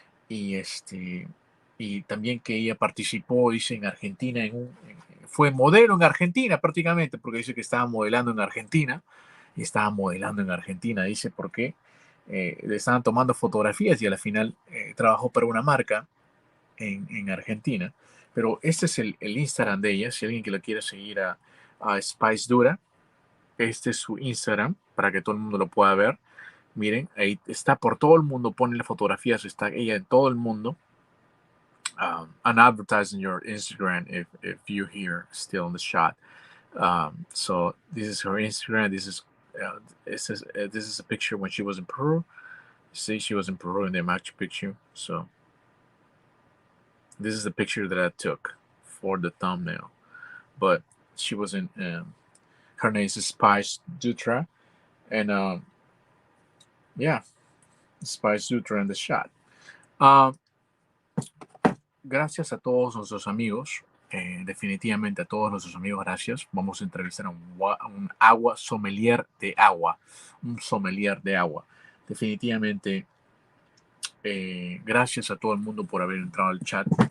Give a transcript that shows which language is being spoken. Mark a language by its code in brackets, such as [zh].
[es] Y y también que ella participó, dice, en Argentina, fue modelo en Argentina prácticamente, porque dice que estaba modelando en Argentina, y estaba modelando en Argentina, dice, porque le estaban tomando fotografías y al final trabajó para una marca en Argentina. Pero este es el Instagram de ella, si alguien que lo quiere seguir a Spice Dura, este es su Instagram, para que todo el mundo lo pueda ver. Miren, ahí está por todo el mundo, pone las fotografías, está ella en todo el mundo. [en] And advertising your Instagram if you're here still in the shot. So this is her Instagram. This is a picture when she was in Peru. See, she was in Peru in the Machu Picchu. So this is the picture that I took for the thumbnail. But she was in. Her name is Spice Dutra, and yeah, Spice Dutra in the shot. [es] Gracias a todos nuestros amigos, definitivamente a todos nuestros amigos, gracias. Vamos a entrevistar a un agua sommelier de agua, un sommelier de agua. Definitivamente, gracias a todo el mundo por haber entrado al chat.